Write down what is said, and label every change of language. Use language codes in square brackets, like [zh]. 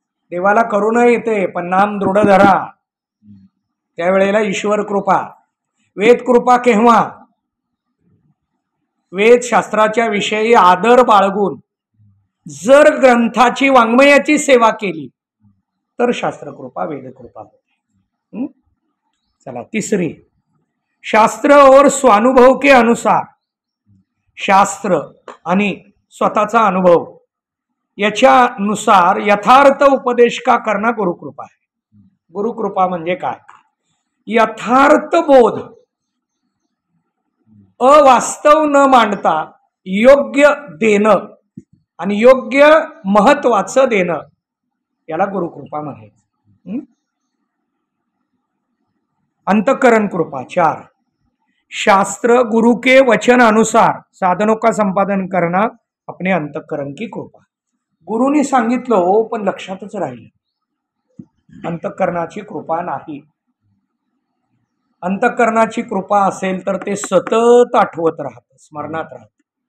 [mr] देवाला करुणा येते पण नाम दृढ धरा, त्यावेळेला ईश्वर कृपा. वेद कृपा केव्हा? वेद शास्त्राच्या विषयी आदर बाळगून जर ग्रंथाची वाङ्मयाची सेवा केली तर शास्त्र कृपा वेद कृपा होते. चला, तिसरी, [hi] शास्त्र और स्वानुभव के अनुसार. [mr] शास्त्र आणि स्वतःचा अनुभव याच्यानुसार यथार्थ [hi] उपदेश का करना [mr] गुरुकृपा आहे. गुरुकृपा म्हणजे काय? यथार्थ बोध, अवास्तव न मांडता योग्य देणं आणि योग्य महत्वाचं देणं, याला गुरुकृपा म्हणायचं. अंतःकरण कृपा. [hi] 4, शास्त्र गुरु के वचन अनुसार साधनों का संपादन करना अपने अंतःकरण की कृपा. [mr] गुरुनी सांगितलं हो पण लक्षातच राहिलं, अंतःकरणाची कृपा नाही. अंतःकरणाची कृपा असेल तर ते सतत आठवत राहतं, स्मरणात राहतं.